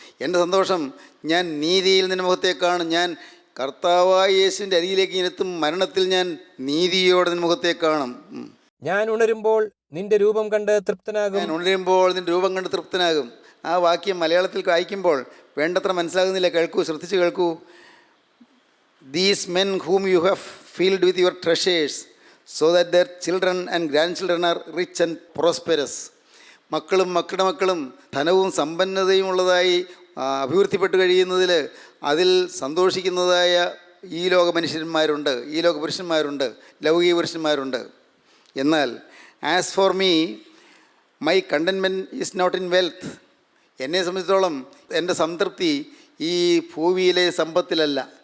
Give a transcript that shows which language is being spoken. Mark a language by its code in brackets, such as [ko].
[ml] എൻ്റെ സന്തോഷം ഞാൻ നീതിയിൽ നിന്റെ മുഖത്തെ കാണും. ഞാൻ കർത്താവായ യേശുവിൻ്റെ അരികിലേക്ക് എത്തും. മരണത്തിൽ ഞാൻ നീതിയോടെ നിന്റെ മുഖത്തെ കാണും. ഞാൻ ഉണരുമ്പോൾ നിന്റെ രൂപം കണ്ട് തൃപ്തനാകും. ഞാൻ ഉണരുമ്പോൾ നിന്റെ രൂപം കണ്ട് തൃപ്തനാകും. ആ വാക്യം മലയാളത്തിൽ വായിക്കുമ്പോൾ വേണ്ടത്ര മനസ്സിലാകുന്നില്ല. കേൾക്കൂ, ശ്രദ്ധിച്ച് കേൾക്കൂ. [en] These men whom you have filled with your treasures, so that their children and grandchildren are rich and prosperous. [ml] മക്കളും മക്കളുടെ മക്കളും ധനവും സമ്പന്നതയും ഉള്ളതായി അഭിവൃദ്ധിപ്പെട്ട് കഴിയുന്നതിൽ അതിൽ സന്തോഷിക്കുന്നതായ ഈ ലോക മനുഷ്യന്മാരുണ്ട്, ഈ ലോക പുരുഷന്മാരുണ്ട്, ലൗകിക പുരുഷന്മാരുണ്ട്. എന്നാൽ [en] As for me, my contentment is not in wealth. [ml] എന്നെ സംബന്ധിച്ചിടത്തോളം എൻ്റെ സംതൃപ്തി ഈ ഭൂമിയിലെ സമ്പത്തിലല്ല.